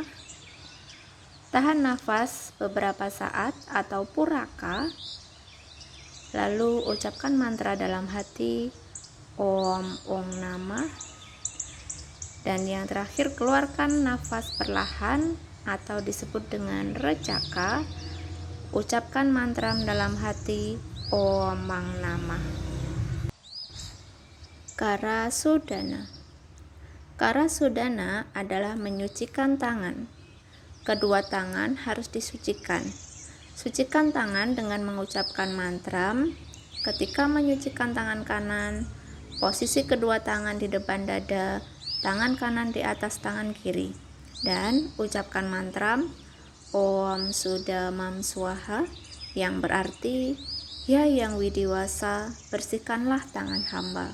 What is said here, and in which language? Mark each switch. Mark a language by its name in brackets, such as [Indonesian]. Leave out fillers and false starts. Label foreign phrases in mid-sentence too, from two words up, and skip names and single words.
[Indonesian] Tahan nafas beberapa saat atau puraka, lalu ucapkan mantra dalam hati. [Sanskrit] Om Ong Namah. [Indonesian] Dan yang terakhir, keluarkan nafas perlahan atau disebut dengan recaka. Ucapkan mantra dalam hati. [Sanskrit] Om Mang Namah. Karasudana. [Indonesian] Karasudana adalah menyucikan tangan. Kedua tangan harus disucikan. Sucikan tangan dengan mengucapkan mantra. Ketika menyucikan tangan kanan, posisi kedua tangan di depan dada, tangan kanan di atas tangan kiri, dan ucapkan mantra [Sanskrit] Om Sudamam Swaha, [Indonesian] yang berarti Hyang Widiwasa, bersihkanlah tangan hamba.